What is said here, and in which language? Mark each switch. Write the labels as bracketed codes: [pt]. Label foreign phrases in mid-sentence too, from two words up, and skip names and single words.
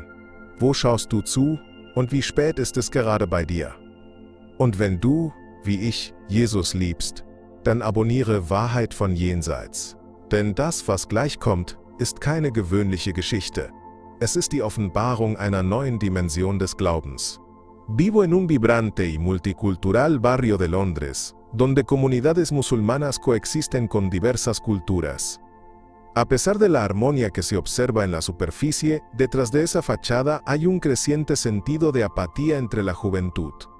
[de] Wo schaust du zu und wie spät ist es gerade bei dir? Und wenn du, wie ich, Jesus liebst, dann abonniere Wahrheit von Jenseits. Denn das, was gleich kommt, ist keine gewöhnliche Geschichte. Es ist die Offenbarung einer neuen Dimension des Glaubens. [es] Vivo en un vibrante y multicultural barrio de Londres, donde comunidades musulmanas coexisten con diversas culturas. A pesar de la armonía que se observa en la superficie, detrás de esa fachada hay un creciente sentido de apatía entre la juventud.